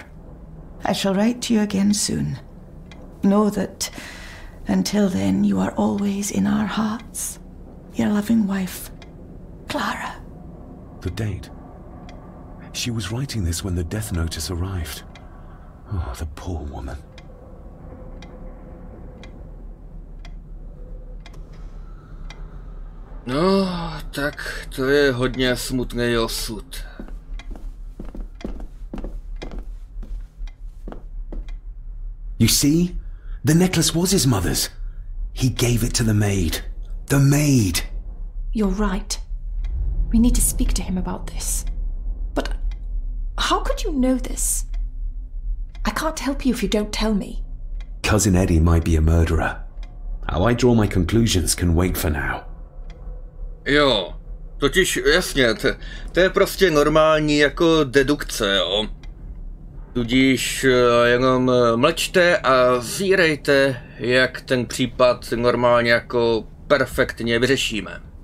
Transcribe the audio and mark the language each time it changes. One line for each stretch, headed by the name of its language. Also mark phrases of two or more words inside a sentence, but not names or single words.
English: I shall write to you again soon. Know that until then you are always in our hearts. Your loving wife, Clara. The date. She was writing this when the death notice arrived. Oh, the poor woman.
Czech: No, tak to je hodně smutný osud.
English: You see? The necklace was his mother's. He gave it to the maid. The maid! You're right. We need to speak to him about this. But how could you know this? I can't help you if you don't tell me. Cousin Eddie might be a murderer. How I draw my conclusions can wait for now.
Czech: Jo, totiž jasně, to je prostě normální jako dedukce, jo. Tudíž jenom mlčte a zírejte, jak ten případ normálně jako perfektně vyřešíme.